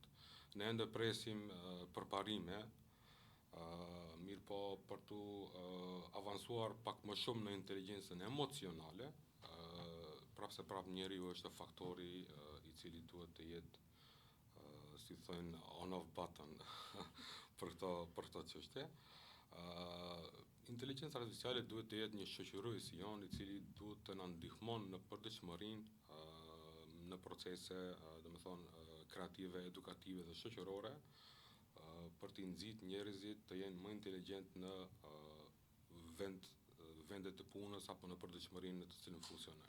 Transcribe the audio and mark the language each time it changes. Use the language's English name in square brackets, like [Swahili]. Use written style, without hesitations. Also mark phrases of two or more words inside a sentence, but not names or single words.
[Albanian] Ne ende presim përparime, mirë po për të avancuar pak më shumë në inteligjencën emocionale, prapse njeriu është faktori i cili duhet të jetë, si thënë, [English] on-off button për këto çështje. [Albanian] Inteligjenca artificiale duhet të jetë një shoqërues i jon, i cili duhet të na ndihmon në përditshmërinë në procese, domethënë, kreative, edukative dhe shoqërore, për të nxitë njerëzit të jenë më inteligjent në vendet të punës apo në përditshmërinë në të cilën funksionojnë.